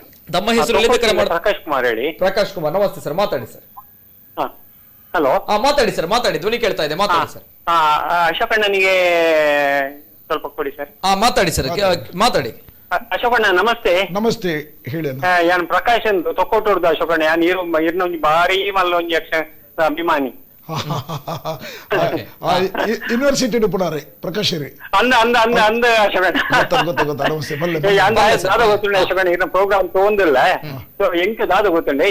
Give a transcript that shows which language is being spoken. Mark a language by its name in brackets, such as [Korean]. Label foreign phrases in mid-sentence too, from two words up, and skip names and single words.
[Kannada] ತಮ್ಮ ಹೆಸರು? ಪ್ರಕಾಶ್ ಕುಮಾರ್ ಹೇಳಿ. ಪ್ರಕಾಶ್ ಕುಮಾರ್, ನಮಸ್ತೆ ಸರ್, ಮಾತಾಡಿ ಸರ್. ಹಲೋ, ಮಾತಾಡಿ ಸರ್, ಮಾತಾಡಿ, ಧ್ವನಿ ಕೇಳ್ತಾ ಇದೆ, ಮಾತಾಡಿ ಸರ್. ಅಶೋಕಣ್ಣನಿಗೆ ಸ್ವಲ್ಪ ಕೊಡಿ ಸರ್. ಮಾತಾಡಿ ಸರ್, ಮಾತಾಡಿ. ಅಶೋಕಣ್ಣ ನಮಸ್ತೆ. ನಮಸ್ತೆ, ಹೇಳಿ. [Tulu] ಯಾನ್ ಪ್ರಕಾಶ್ ಅಂತ ತೊಕ್ಕೊಟ್ಟುಡ್ದು ಅಶೋಕಣ್ಣ. ಯಾನ್ ಇರ್ನೊಂಜಿ ಬಾರಿ ಮಲ್ಲೊಂಜಿ ಅಭಿಮಾನಿ. ಯೂನಿವರ್ಸಿಟಿ ಪುಣಾರೆ ಪ್ರಕಾಶ್ ರೀ ಅಂದ ಅಶೋಕಣ್ಣ ಗೊತ್ತುಂಡೆ ಅಶೋಕಣ್ಣ ಇರ್ನ ಪ್ರೋಗ್ರಾಮ್ ತಗೊಂಡಿಲ್ಲ ಎಂಕ ದಾದ ಗೊತ್ತುಂಡೆ.